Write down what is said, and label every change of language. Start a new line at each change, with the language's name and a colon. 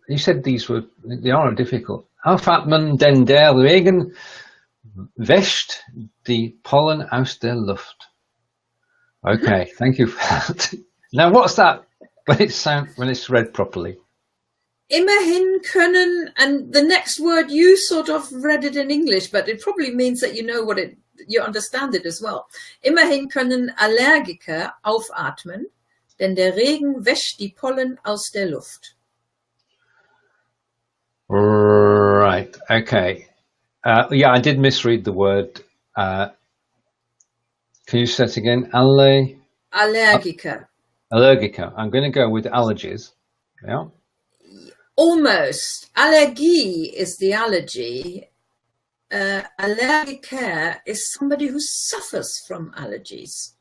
English: You said they are difficult.
German: Aufatmen, denn der Regen wäscht die Pollen aus der Luft.
English: Okay, thank you for that. Now, what's that when it's read properly?
German: Immerhin können,
English: and the next word you sort of read it in English, but it probably means that you know you understand it as well.
German: Immerhin können Allergiker aufatmen, denn der Regen wäscht die Pollen aus der Luft.
English: Right. Okay. Yeah, I did misread the word. Can you say it again?
German: Allergiker. Allergiker.
English: I'm going to go with allergies. Yeah. Almost. Allergie is the allergy. Allergiker is somebody who suffers from allergies.